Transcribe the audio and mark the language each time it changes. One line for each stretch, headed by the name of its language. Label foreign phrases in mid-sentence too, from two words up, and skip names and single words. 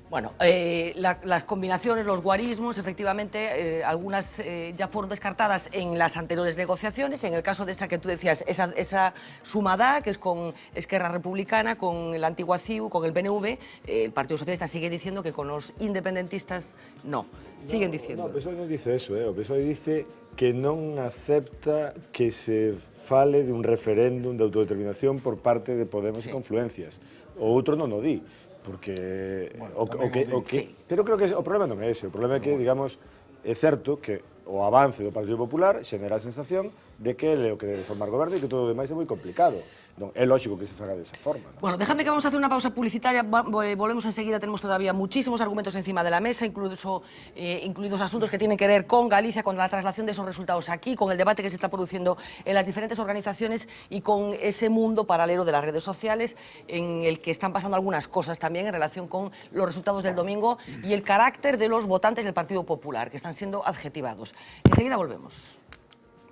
Spanish: Bueno, las combinaciones, los guarismos, efectivamente, algunas ya fueron descartadas en las anteriores negociaciones. En el caso de esa que tú decías, esa sumada, que es con Esquerra Republicana, con la antigua CiU, con el PNV, el Partido Socialista sigue diciendo que con los independentistas no. Siguen diciendo. No,
Galician: o PSOE non dice eso, o PSOE dice que non acepta que se fale de un referéndum de autodeterminación por parte de Podemos e Confluencias. O outro non o di, porque pero creo que o problema non é ese, o problema é que, digamos, é certo que o avance do Partido Popular xenera a sensación de que ele o que debe formar goberno e que todo o demais é moi complicado. Non, é lógico que se faga desa forma.
Spanish: ¿No? Bueno, déjame que vamos a hacer una pausa publicitaria, volvemos enseguida, tenemos todavía muchísimos argumentos encima de la mesa, incluidos asuntos que tienen que ver con Galicia, con la traslación de esos resultados aquí, con el debate que se está produciendo en las diferentes organizaciones y con ese mundo paralelo de las redes sociales en el que están pasando algunas cosas también en relación con los resultados del domingo y el carácter de los votantes del Partido Popular, que están siendo adjetivados.